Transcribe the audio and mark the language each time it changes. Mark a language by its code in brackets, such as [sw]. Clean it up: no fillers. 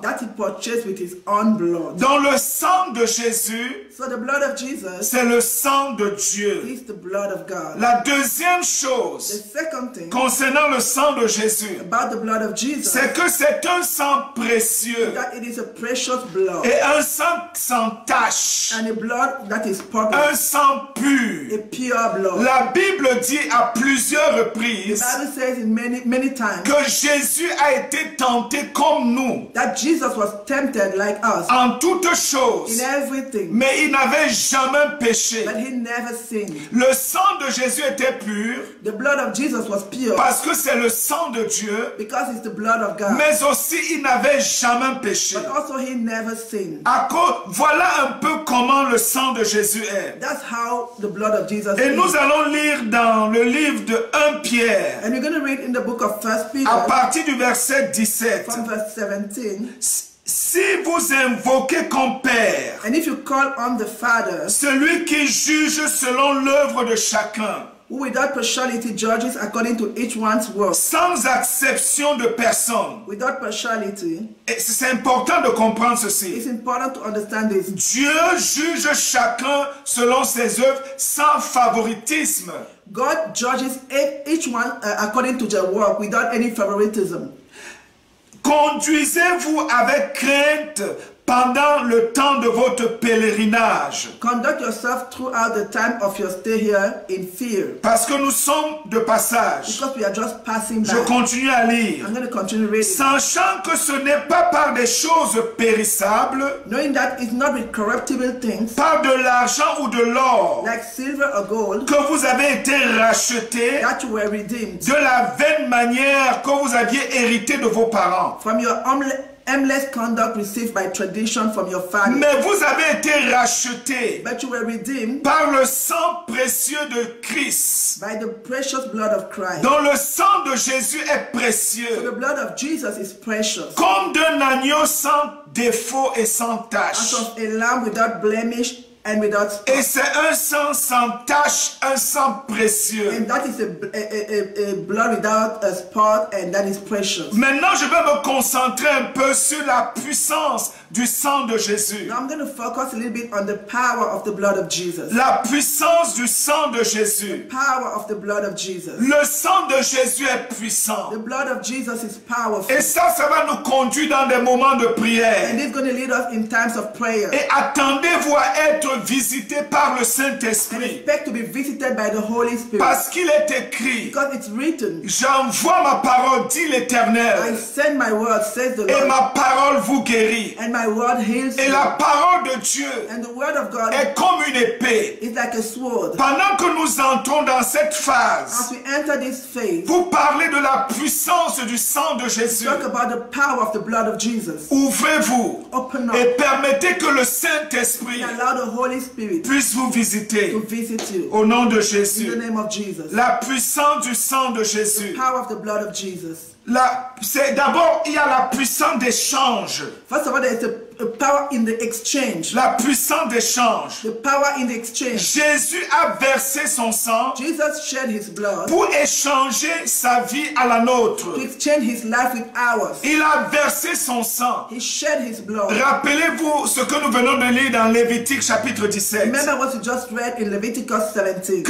[en] that he purchased with his own blood. [fr] Dans le sang de Jésus, [en] So the blood of Jesus [fr] c'est le sang de Dieu. [en] is the blood of God. [fr] La deuxième [en] The [fr] chose [en] second thing [fr] concernant le sang de Jésus, [en] about the blood of Jesus [fr] c'est que c'est un sang précieux [en] that it is a precious blood, [fr] et un sang sans tache, [en] and a blood that is [fr] un [en] spotless, [fr] sang pur. [en] a pure blood. [fr] La Bible dit à plusieurs [en] The [fr] reprises [en] Bible says in many times [fr] que Jésus a été tenté comme nous [en] that Jesus was tempted like us [fr] en toutes [en] in [fr] choses, [en] everything, [fr] mais il n'avait jamais péché. [en] but he never sinned. [fr] Le sang de Jésus était pur [en] The blood of Jesus was pure [fr] parce que c'est le sang de Dieu, [en] because it's the blood of God, [fr] mais aussi il n'avait jamais péché. [en] but also he never sinned. [fr] Voilà un peu comment le sang de Jésus est. [en] That's how the blood of Jesus [fr] Et [en] is. [fr] nous allons allons lire dans le livre de 1 Pierre, [en] And we're going to read in the book of 1 Peter [fr] à partir du verset 17. [en] from verse 17. [fr] Si vous invoquez comme Père [en] And if you call on the Father, [fr] celui qui juge selon l'œuvre de chacun, [en] who without partiality judges according to each one's work, [fr] sans acception de personne. [en] without partiality, [fr] Et c'est important de comprendre [en] it's [fr] ceci. [en] important to understand this. [fr] Dieu juge chacun selon ses œuvres sans favoritisme. [en] God judges each one according to their work without any favoritism. [fr] Conduisez-vous avec crainte pendant le temps de votre pèlerinage. [en] Conduct yourself throughout the time of your stay here in fear, [fr] Parce que nous sommes de passage. [en] because we are just passing [fr] Je [en] by. [fr] continue à lire. [en] I'm going to continue reading. [fr] Sachant que ce n'est pas par des choses périssables, [en] Knowing that it's not with corruptible things [fr] par de l'argent ou de l'or, [en] like silver or gold [fr] que vous avez été rachetés [en] that you were redeemed [fr] de la vaine manière que vous aviez hérité de vos parents. [en] from your aimless conduct received by tradition from your family. [fr] Mais vous avez été rachetés [en] But you were redeemed [fr] par le sang précieux de Christ, [en] by the precious blood of Christ. [fr] dont le sang de Jésus est [en] For [fr] précieux, [en] the blood of Jesus is precious, [fr] comme d'un agneau sans défaut et sans [en] as [fr] tache. [en] of a lamb without blemish and without spot. [fr] Et c'est un sang sans tache, un sang précieux. [en] And that is a blood without a spot, and that is precious. [fr] Maintenant, je vais me concentrer un peu sur la puissance du sang de Jésus. [en] Now I'm going to focus a little bit on the power of the blood of Jesus. [fr] La puissance du sang de Jésus. [en] Power of the blood of Jesus. [fr] Le sang de Jésus est puissant. [en] The blood of Jesus is powerful. [fr] Et ça va nous conduire dans des moments de prière. [en] And it's going to lead us in times of prayer. [fr] Et attendez-vous à être visité par le [en] And [fr] Saint-Esprit. [en] expect to be visited by the Holy Spirit. [fr] Parce qu'il est écrit, [en] Because it's written, [fr] j'envoie ma parole, dit [en] I [fr] l'Éternel, [en] send my word, says the [fr] et [en] Lord, [fr] ma parole vous guérit. [en] and my word heals [fr] Et [en] you. [fr] la parole de Dieu [en] And the word of God [fr] est comme une épée. [en] is like a sword. [fr] Pendant que nous entrons dans cette [en] As [fr] phase, [en] we enter this phase, [fr] vous parlez de la puissance du sang de Jésus. [en] talk about the power of the blood of Jesus. [fr] Ouvrez-vous [en] Open [fr] et [en] up [fr] permettez que le Saint-Esprit [en] and allow the Holy Spirit [fr] puisse vous visiter [en] to visit you. [fr] au nom de [en] In the [fr] Jésus. [en] name of Jesus. [fr] La puissance du sang de Jésus. [en] Power of the blood of Jesus. [fr] D'abord, il y a la puissance d'échange. [en] First of all, there is a power in the exchange. [fr] La puissance d'échange. [en] The power in the exchange. [fr] Jésus a versé son sang [en] Jesus shed his blood [fr] pour échanger sa vie à la nôtre. [en] to exchange his life with ours. [fr] Il a versé son sang. [en] He shed his blood. [fr] Rappelez-vous ce que nous venons de lire dans Lévitique chapitre 17. [en] Remember what you just read in Leviticus 17.